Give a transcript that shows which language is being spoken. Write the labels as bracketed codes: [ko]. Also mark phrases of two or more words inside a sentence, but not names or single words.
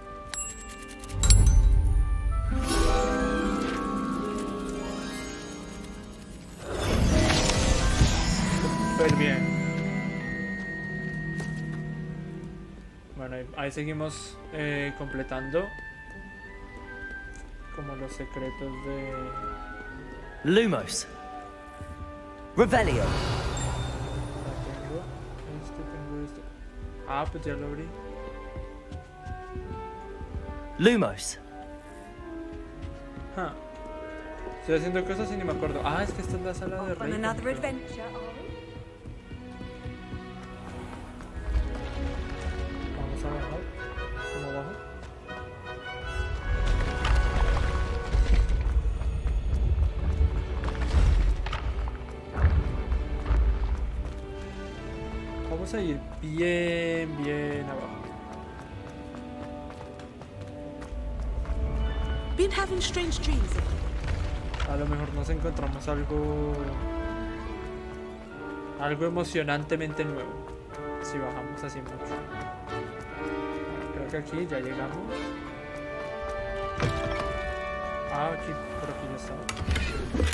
[es] Súper bien. Bueno, ahí seguimos completando como los secretos de... Lumos. Revelio. Tengo este. Ah, pues ya lo abrí. Lumos. Huh. Estoy haciendo cosas y ni me acuerdo. Ah, es que esta es la sala de rey. [en] Another adventure, are we? [es] Vamos a bajar. ¿Cómo bajo? Vamos a ir bien abajo. [en] Been having strange dreams. [es] A lo mejor nos encontramos algo emocionantemente nuevo si bajamos así mucho. Creo que aquí ya llegamos. Ah, aquí, por aquí ya estaba.